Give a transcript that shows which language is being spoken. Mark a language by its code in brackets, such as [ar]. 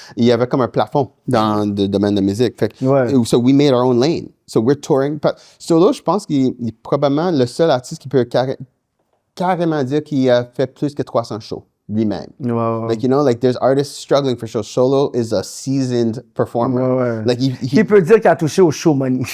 [fr] Il y avait comme un plafond dans le domaine de musique. Fait que, [en] so we made our own lane. So we're touring. [fr] Solo, je pense qu'il est probablement le seul artiste qui peut carrément dire qu'il a fait plus que 300 shows lui-même. [en] There's artists struggling for shows. Solo is a seasoned performer. [fr] Qui peut dire qu'il a touché au show money?